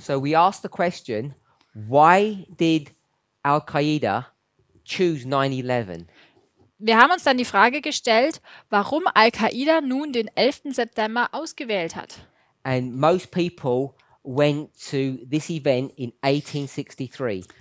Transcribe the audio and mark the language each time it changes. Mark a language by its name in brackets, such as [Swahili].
[English] So we asked the question, why did Al-Qaeda choose 9/11? [German] Wir haben uns dann die Frage gestellt, warum Al-Qaida nun den 11. September ausgewählt hat. [English] And most people went to this event in 1863.